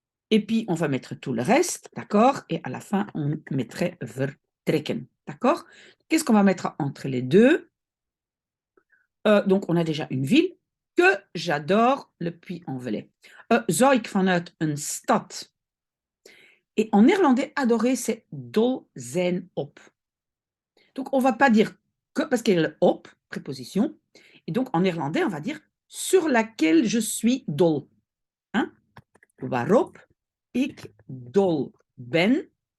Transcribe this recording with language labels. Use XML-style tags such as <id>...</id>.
<fr>Et puis, on va mettre tout le reste, d'accord? Et à la fin, on mettrait vertrekken, d'accord? Qu'est-ce qu'on va mettre entre les deux? Donc, on a déjà une ville que j'adore, le Puy-en-Velay.</fr> <nl>Zou ik vanuit een stad?</nl> <fr>Et en néerlandais, adorer, c'est dol zijn op. Donc, on ne va pas dire que, parce qu'il y a le op, préposition, et donc en néerlandais, on va dire sur laquelle je suis dol. Hein?</fr> <nl>Waarop ik dol ben.</nl>